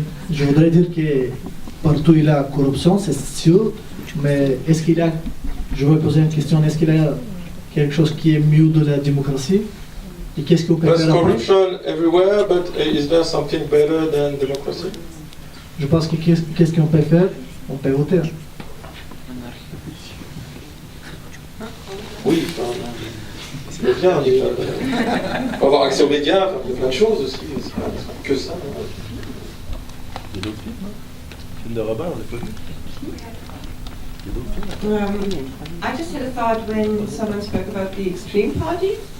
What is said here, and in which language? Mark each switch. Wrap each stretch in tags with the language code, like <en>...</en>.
<fr>Je voudrais dire que partout il y a corruption, c'est sûr, mais est-ce qu'il y a, je vais poser une question, est-ce qu'il y a quelque chose qui est mieux de la démocratie? Et qu'est-ce qu'on peut faire après?</fr> <en>There's corruption everywhere, but is there something better than democracy?</en> <fr>Je pense que qu'est-ce qu'on peut faire? On peut voter. Oui, c'est bien. On va avoir accès aux médias, faire plein de choses aussi. C'est pas que ça. Il y a d'autres films, hein? Film de Robert, on l'a pas vu.</fr> <en>I just had a thought when someone spoke about the extreme party.</en>